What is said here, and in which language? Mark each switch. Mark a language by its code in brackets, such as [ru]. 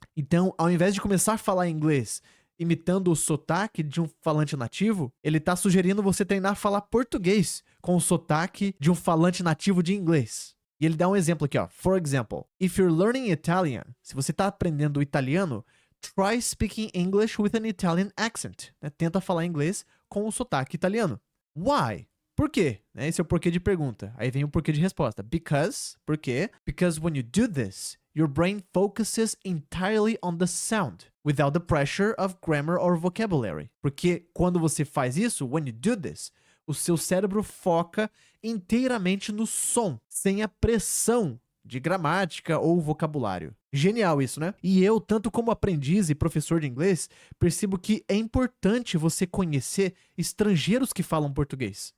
[pt] Então, ao invés de começar a falar inglês imitando o sotaque de um falante nativo, ele está sugerindo você treinar a falar português com o sotaque de um falante nativo de inglês. E ele dá um exemplo aqui, ó. [en] For example, if you're learning Italian, [pt] se você está aprendendo italiano, [en] try speaking English with an Italian accent. [pt] Né? Tenta falar inglês com o sotaque italiano. [en] Why? [pt] Por quê? Esse é o porquê de pergunta. Aí vem o porquê de resposta. [en] Because, [pt] por quê? [en] Because when you do this, your brain focuses entirely on the sound, without the pressure of grammar or vocabulary. [pt] Porque quando você faz isso, [en] when you do this, [pt] o seu cérebro foca inteiramente no som, sem a pressão de gramática ou vocabulário. Genial isso, né? E eu, tanto como aprendiz e professor de inglês, percebo que é importante você conhecer estrangeiros que falam português.